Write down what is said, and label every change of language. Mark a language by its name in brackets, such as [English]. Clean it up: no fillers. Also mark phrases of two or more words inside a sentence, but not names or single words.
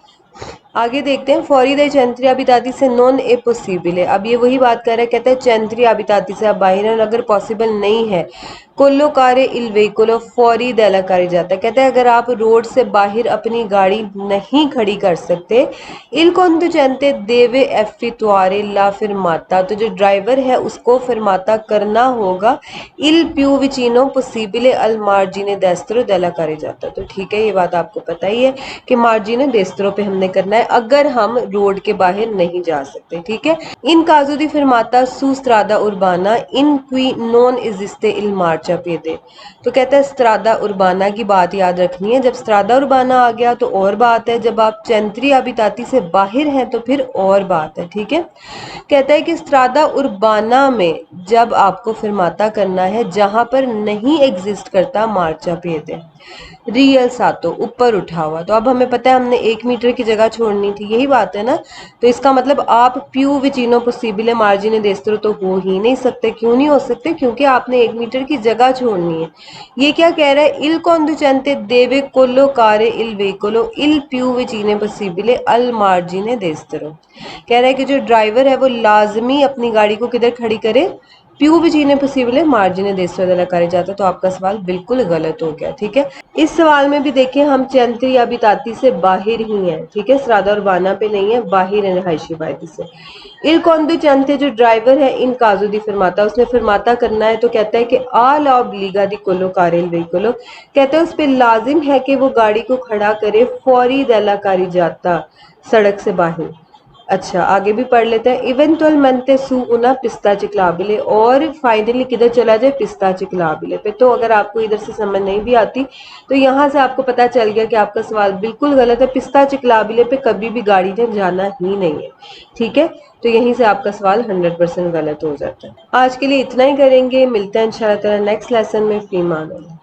[Urdu] آگے دیکھتے ہیں [Italian] fuori dei centri abitati se non è possibile [Urdu] ہے، اب یہ وہی بات کر رہا ہے، کہتا ہے [Italian] centri abitati [Urdu] سے آپ باہر ہیں اگر پاسبل نہیں ہے [Italian] collocare il veicolo fuori della carreggiata [Urdu] ہے، کہتا ہے اگر آپ روڈ سے باہر اپنی گاڑی نہیں کھڑی کر سکتے [Italian] il conducente deve effettuare la fermata، [Urdu] تو جو ڈرائیور ہے اس کو فرماتا کرنا ہوگا [Italian] il più vicino possibile al margine destro della carreggiata، [Urdu] تو ٹھیک ہے یہ بات آپ کو پتہ ہی ہے کہ [Italian] margine destro [Urdu] پہ ہم نے کرنا ہے اگر ہم روڈ کے باہر نہیں جا سکتے، ٹھیک ہے۔ [Italian] in caso di fermata su strada urbana in cui non esiste il marciapiede، [Urdu] تو کہتا ہے [Italian] strada urbana [Urdu] کی بات یاد رکھنی ہے، جب [Italian] strada urbana [Urdu] آ گیا تو اور بات ہے، جب آپ [Italian] centri abitati [Urdu] سے باہر ہیں تو پھر اور بات ہے، ٹھیک ہے۔ کہتا ہے کہ [Italian] strada urbana [Urdu] میں جب آپ کو فرماتا کرنا ہے جہاں پر نہیں ایگزسٹ کرتا [Italian] marciapiede rialzato [Urdu] اوپر اٹھا ہوا، تو اب ہمیں پتہ ہے ہم نے 1 میٹر کی جگہ چھوڑنی تھی، یہی بات ہے نا، تو اس کا مطلب آپ [Italian] più vicino possibile margine destro [Urdu] تو ہو ہی نہیں سکتے، کیوں نہیں ہو سکتے؟ کیونکہ آپ نے 1 میٹر کی جگہ چھوڑنی ہے۔ یہ کیا کہہ رہا ہے [Italian] il conducente deve collocare il veicolo il più vicino possibile al margine destro، [Urdu] کہہ رہا ہے کہ جو ڈرائیور ہے وہ لازمی اپنی گاڑی کو کدھر کھڑی کرے [Italian] più vicino possibile margine destro della carreggiata, [Urdu] تو آپ کا سوال بالکل غلط ہو گیا، ٹھیک ہے۔ اس سوال میں بھی دیکھیں ہم [Italian] centri abitati [Urdu] سے باہر ہی ہیں، ٹھیک ہے، [Italian] strada urbana [Urdu] پہ نہیں ہے، باہر ہے رہائشی عبادتی سے۔ [Italian] il conducente [Urdu] جو ڈرائیور ہے [Italian] in caso di fermata, [Urdu] اس نے فرماتا کرنا ہے تو کہتا ہے کہ [Italian] alla obbliga di collocare il veicolo، [Urdu] کہتا ہے اس پہ لازم ہے کہ وہ گاڑی کو کھڑا کرے [Italian] fuori dalla carreggiata, [Urdu] سڑک سے باہر۔ اچھا آگے بھی پڑھ لیتے ہیں [Italian] eventualmente su una pista ciclabile, [Urdu] اور فائنلی کدھر چلا جائے [Italian] pista ciclabile [Urdu] پہ، تو اگر آپ کو ادھر سے سمجھ نہیں بھی آتی تو یہاں سے آپ کو پتا چل گیا کہ آپ کا سوال بالکل غلط ہے، [Italian] pista ciclabile [Urdu] پہ کبھی بھی گاڑی نے جانا ہی نہیں ہے، ٹھیک ہے، تو یہیں سے آپ کا سوال 100% غلط ہو جاتا ہے۔ آج کے لیے اتنا ہی کریں گے، ملتے ہیں انشاءاللہ تعالی [English] next lesson [Urdu] میں، فی امان اللہ۔